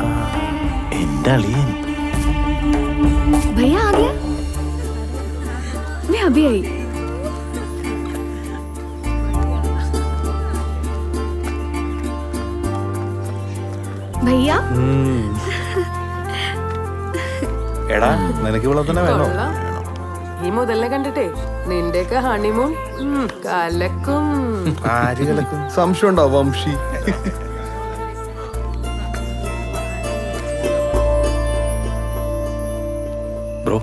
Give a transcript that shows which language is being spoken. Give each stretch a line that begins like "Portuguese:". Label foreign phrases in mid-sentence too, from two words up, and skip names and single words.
Malayalam: എന്റെ അളിയൻ.
Hindi: भैया आ गया? मैं अभी आई. भैया
Malayalam: എടാ നിനക്ക് ഇവിടെ തന്നെ വേണോ? ഈ മുതലിനെ കണ്ടിട്ടേ നിന്റെയൊക്കെ ഹണിമൂൺ കലക്കും. ആര് കിടക്കും? സംശയം ഉണ്ടോ വംശി? ബ്രോ